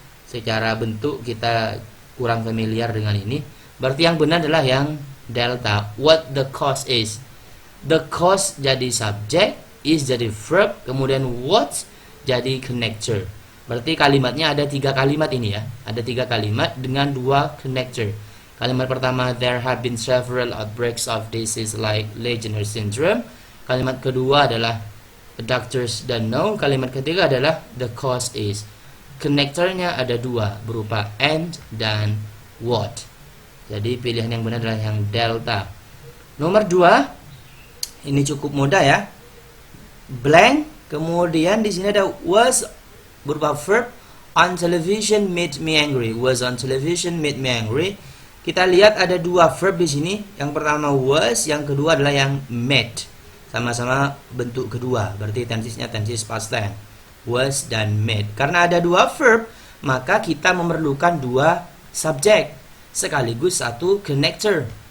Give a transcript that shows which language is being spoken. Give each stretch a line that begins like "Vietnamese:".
Indonesian: Secara bentuk kita kurang familiar dengan ini. Berarti yang benar adalah yang delta,
English: what the cause is.
Indonesian: The cause jadi subjek, is jadi verb, kemudian what jadi connector. Berarti kalimatnya ada 3 kalimat ini ya. Ada 3 kalimat dengan 2 connector. Kalimat pertama,
English: there have been several outbreaks of disease like Legionnaire's syndrome.
Indonesian: Kalimat kedua adalah
English: the doctors don't know.
Indonesian: Kalimat ketiga adalah
English: the cause is.
Indonesian: Connectornya ada 2 berupa and dan what. Jadi pilihan yang benar adalah yang delta. Nomor 2, ini cukup mudah ya. Blank, kemudian di sini ada was berupa verb,
English: on television made me angry. Was on television made me angry.
Indonesian: Kita lihat ada 2 verb di sini. Yang pertama was, yang kedua adalah yang made. Sama-sama bentuk kedua, berarti tensisnya tensis past tense. Was dan made. Karena ada 2 verb, maka kita memerlukan 2 subjek sekaligus 1 connector.